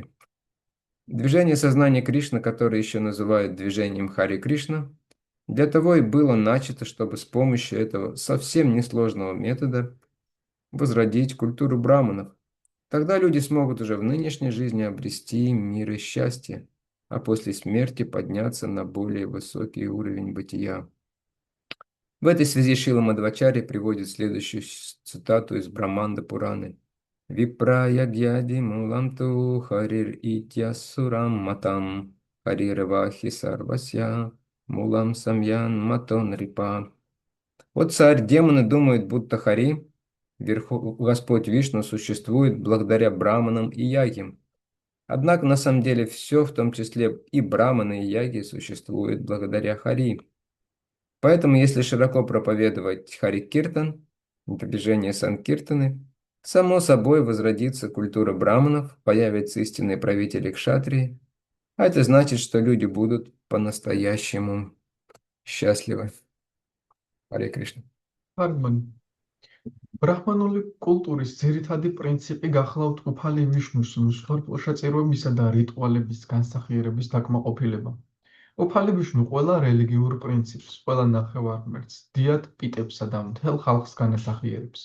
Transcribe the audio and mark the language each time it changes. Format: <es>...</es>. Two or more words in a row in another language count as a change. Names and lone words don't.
<ru>Движение сознания Кришны, которое еще называют движением Хари Кришна, для того и было начато, чтобы с помощью этого совсем несложного метода возродить культуру браманов. Тогда люди смогут уже в нынешней жизни обрести мир и счастье, а после смерти подняться на более высокий уровень бытия. В этой связи Шрила Мадхвачарья приводит следующую цитату из Браманда Пураны.</ru> <sa>«विप्रयज्ञादि मूलं तु हरिर् इत्यासुरं मतम् हरिर् वाहि सर्वस्य मूलं सम्यङ् मतो नृप».</sa> <ru>Вот царь, демоны думают, будто Хари, Господь Вишну, существует благодаря браманам и ягим. Однако на самом деле все, в том числе и браманы и яги, существует благодаря Хари. Поэтому, если широко проповедовать Хари Киртан, движение Санкиртаны, само собой возродится культура браманов, появятся истинные правители кшатрии, а это значит, что люди будут по-настоящему счастливы. Харе Кришна.</ru> <ka>ჰარმონი ბრაჰმანული კულტურის ძირითადი პრინციპი გახლავთ უფალი ვიშნუს მსხვერპლშეწირვებისა და რიტუალების განსახიერების დაკმაყოფილება. უფალი ვიშნუ ყველა რელიგიურ პრინციპს, ყველა ნახევარმერთს, დიად პიტებსა და მთელ ხალხს განასახიერებს.</ka>